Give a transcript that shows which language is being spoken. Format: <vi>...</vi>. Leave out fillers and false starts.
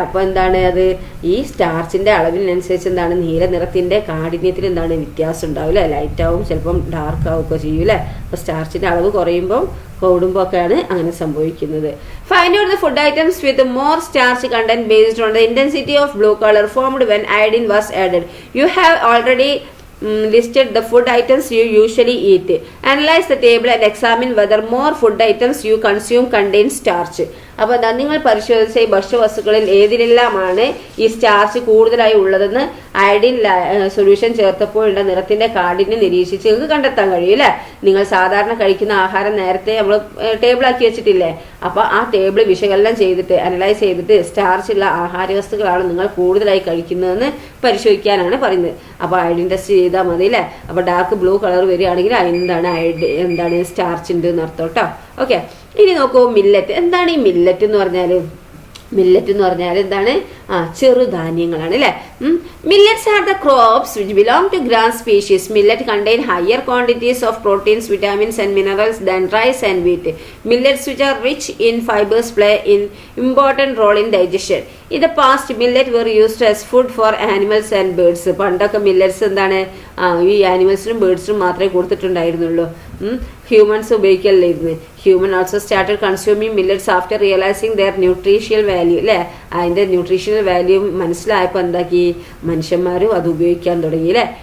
<ml>അപ്പോൾ എന്താണ്, അത് ഈ സ്റ്റാർച്ചിന്റെ അളവിനനുസരിച്ച് എന്താണ്, നീല നിറത്തിന്റെ കാഠിന്യത്തിൽ എന്താണ് വ്യത്യാസം ഉണ്ടാവും അല്ലേ. ലൈറ്റ് ആവും, ചിലപ്പം ഡാർക്ക് ആവുകയൊക്കെ ചെയ്യും അല്ലേ. അപ്പോൾ സ്റ്റാർച്ചിന്റെ അളവ് കുറയുമ്പോൾ കൂടുമ്പോൾ ഒക്കെയാണ് അങ്ങനെ സംഭവിക്കുന്നത്.</ml> <en>Find out the food items with more starch content based on the intensity of blue colour formed when iodine was added. You have already listed the food items you usually eat. Analyze the table and examine whether more food items you consume contain starch.</en> <ml>അപ്പോൾ നിങ്ങൾ പരിശോധിച്ച ഈ ഭക്ഷ്യവസ്തുക്കളിൽ ഏതിലെല്ലാമാണ് ഈ starch കൂടുതലായി ഉള്ളതെന്ന് iodine solution ചേർത്തപ്പോഴുള്ള നിറത്തിന്റെ കാഠിന്യം നിരീക്ഷിച്ച് നിങ്ങൾക്ക് കണ്ടെത്താൻ കഴിയും അല്ലേ. നിങ്ങൾ സാധാരണ കഴിക്കുന്ന ആഹാരം നേരത്തെ നമ്മൾ ടേബിളാക്കി വെച്ചിട്ടില്ലേ. അപ്പോൾ ആ ടേബിൾ വിശകലനം ചെയ്തിട്ട് അനലൈസ് ചെയ്തിട്ട് സ്റ്റാർച്ച് ഉള്ള ആഹാരവസ്തുക്കളാണ് നിങ്ങൾ കൂടുതലായി കഴിക്കുന്നതെന്ന് പരിശോധിക്കാനാണ് പറയുന്നത്. അപ്പോൾ അയഡിൻ ടെസ്റ്റ് ചെയ്താൽ മതി അല്ലേ. അപ്പോൾ ഡാർക്ക് ബ്ലൂ കളർ വരികയാണെങ്കിൽ എന്താണ് സ്റ്റാർച്ച് ഉണ്ട് എന്നർത്ഥം കേട്ടോ. ഓക്കെ, ഇനി നോക്കൂ മില്ലറ്റ്. എന്താണ് ഈ മില്ലറ്റ് എന്ന് പറഞ്ഞാൽ? മില്ലറ്റ് എന്ന് പറഞ്ഞാൽ എന്താണ്? ചെറുധാന്യങ്ങളാണ് അല്ലേ.</ml> <en>Millets are the crops which belong to grain species. Millet contain higher quantities of proteins, vitamins and minerals than rice and wheat. Millets which are rich in fibers play an important role in digestion. In the past, millet were used as food for animals and birds.</en> <ml>പണ്ടൊക്കെ millets എന്താണ്, ഈ ആനിമൽസിനും ബേർഡ്സിനും മാത്രമേ കൊടുത്തിട്ടുണ്ടായിരുന്നുള്ളൂ. Humans ഉപയോഗിക്കലായിരുന്നു.</ml> <en>Human also started consuming millets after realising their nutritional value അല്ലേ.</en> <ml>അതിൻ്റെ nutritional value മനസ്സിലായപ്പോൾ എന്താക്കി, മനുഷ്യന്മാരും അത് ഉപയോഗിക്കാൻ തുടങ്ങി അല്ലേ.</ml>